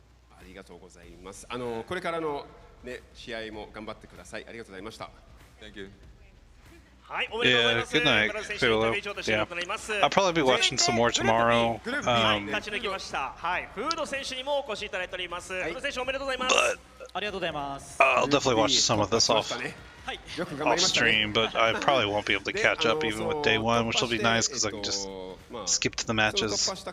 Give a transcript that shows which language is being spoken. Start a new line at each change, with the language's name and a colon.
Japanese: ありがとうございます。これからのね試合も頑張ってください。ありがとうございました。
English: Thank you.
Japanese: はい、おめでとうございます。
English: good night, Philo. Yeah. I'll probably be watching some more tomorrow.
Japanese: 勝ち抜きました。はい、フード選手にもお越しいただいております。フード選手おめでとうございます。ありがとうございます。
English: I'll definitely watch some of this off stream, but I probably won't be able to catch up even with day 1, which will be nice because I can just skip to the matches.